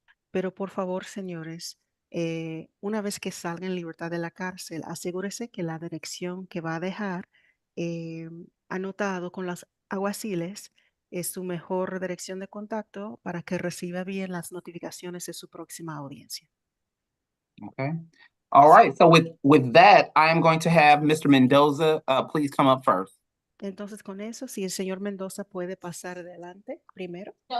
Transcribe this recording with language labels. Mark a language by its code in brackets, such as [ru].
[es] Pero por favor, señores, una vez que salga en libertad de la cárcel, asegúrese que la dirección que va a dejar anotado con los alguaciles es su mejor dirección de contacto para que reciba bien las notificaciones de su próxima audiencia. [en] Okay. All right. So with that, I am going to have Mr. Mendoza, please come up first. [es] Entonces, con eso, si el señor Mendoza puede pasar adelante primero.